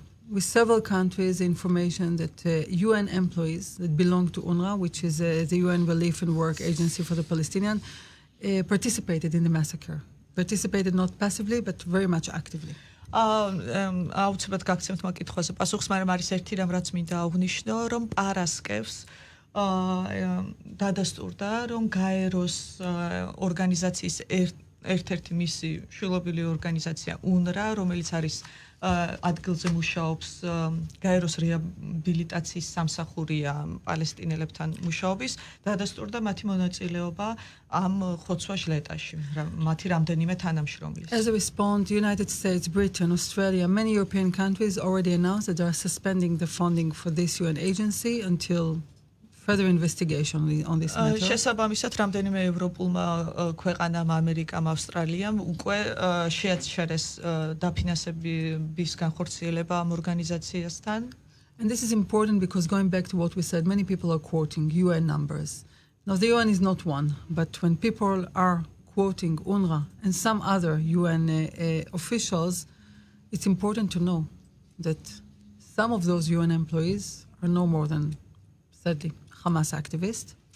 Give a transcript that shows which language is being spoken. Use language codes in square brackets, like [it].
[en] with several countries information that UN employees that belong to UNRWA, which is the UN Relief and Work Agency for the Palestinian, participated in the massacre. Participated not passively, but very much actively. [ka] აუცილებლად გაგცემთ მაკითხვაზე პასუხს, მაგრამ არის ერთი რამ, რაც მინდა აღვნიშნო, რომ პარასკევს დადასტურდა, რომ გაეროს ორგანიზაციის ერთ-ერთი მისი შვილობილი ორგანიზაცია UNRWA, რომელიც არის ადგილზე მუშაობს გაეროს რეაბილიტაციის სამსახურია პალესტინელებთან მუშაობის, დადასტურდა მათი მონაწილეობა ამ ხოცვა ჟლეტაში, მათი რამდენიმე თანამშრომლის. [en] As a response, the United States, Britain, Australia, many European countries already announced that they are suspending the funding for this UN agency until further investigation on this matter. [ka] შესაბამისად, რამდენიმე ევროპულმა ქვეყანამ, ამერიკამ, ავსტრალიამ უკვე შეაჩერეს დაფინანსების განხორციელება ამ ორგანიზაციასთან. [en] And this is important because going back to what we said, many people are quoting UN numbers. Now, the UN is not one, but when people are quoting UNRWA and some other UN officials, it's important to know that some of those UN employees are no more than, sadly, Hamas activists.